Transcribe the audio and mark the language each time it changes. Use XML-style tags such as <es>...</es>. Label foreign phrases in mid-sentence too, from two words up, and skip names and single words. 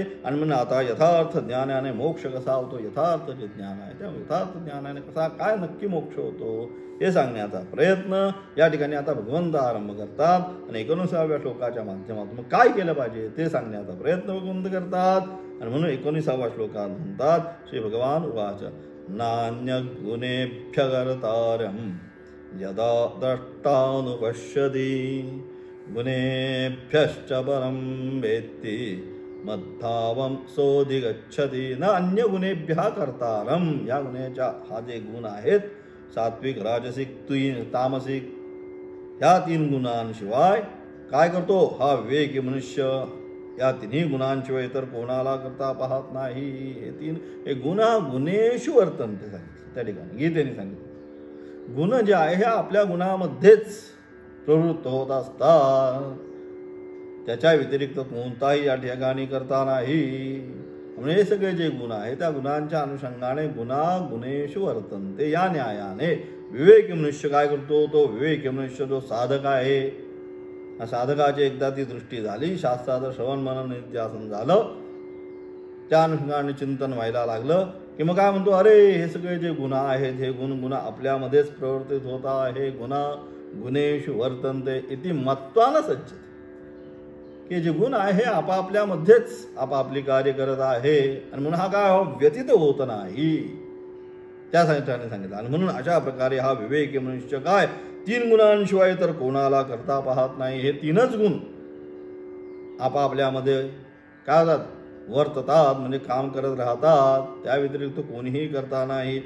<mr>आणि म्हणून आता यथार्थ ज्ञानाने मोक्ष कसा होतो, यथार्थ जे ज्ञान आहे त्या यथार्थ ज्ञानाने कसा काय नक्की मोक्ष होतो हे सांगण्याचा प्रयत्न या ठिकाणी आता भगवंत आरंभ करतात. आणि 19व्या श्लोकाच्या माध्यमातून काय केलं पाहिजे ते सांगण्याचा प्रयत्न भगवंत करतात. आणि म्हणून 19व्या श्लोकात म्हणतात,</mr> <sa>श्री भगवान उवाच नान्य गुणेभ्य कर्तारं यदा द्रष्टानुपश्यति गुणेभ्यश्च परं वेत्ति मद्भावं सोऽधिगच्छति. न अन्य गुणेभ्यः कर्तारं,</sa> <mr>या गुणाच्या हा जे गुण आहेत, सात्विक राजसिक तामसिक, या 3 गुणांशिवाय काय करतो, हा विवेकी मनुष्य या 3 गुणांशिवाय इतर कोणाला करता पाहत नाही. हे 3</mr> <sa>गुणेषु वर्तन्ते</sa> <mr>सांगितलं त्या ठिकाणी गीतेने सांगितलं. गुण जे आहे हे आपल्या गुणामध्येच प्रवृत्त होत असतात, त्याच्या व्यतिरिक्त कोणताही या ठिकाणी करता नाही. म्हणून हे सगळे जे गुण आहे त्या गुणांच्या अनुषंगाने</mr> <sa>गुणेषु वर्तन्ते,</sa> <mr>या न्यायाने विवेकी मनुष्य काय करतो, तो विवेकी मनुष्य जो साधक आहे, या साधकाची एकदा ती दृष्टी झाली, शास्त्राचं श्रवण मनन नित्यासन झालं, त्या अनुषंगाने चिंतन व्हायला लागलं की मग काय म्हणतो, अरे हे सगळे जे गुण आहेत हे गुण आपल्यामध्येच प्रवर्तित होता, हे</mr> <sa>गुणेषु वर्तन्ते इति मत्वान सज्जते,</sa> <mr>की जे गुण आहे हे आपापल्यामध्येच आपापली कार्य करत आहे. आणि म्हणून हा काय व्यतीत होत नाही, त्यासाठी सांगितलं. आणि म्हणून अशा प्रकारे हा विवेकी मनुष्य काय 3 गुणांशिवाय तर कोणाला करता पाहत नाही. हे 3च गुण आपापल्यामध्ये काय होतात, वर्ततात, म्हणजे काम करत राहतात, त्या व्यतिरिक्त कोणीही करता नाही.</mr>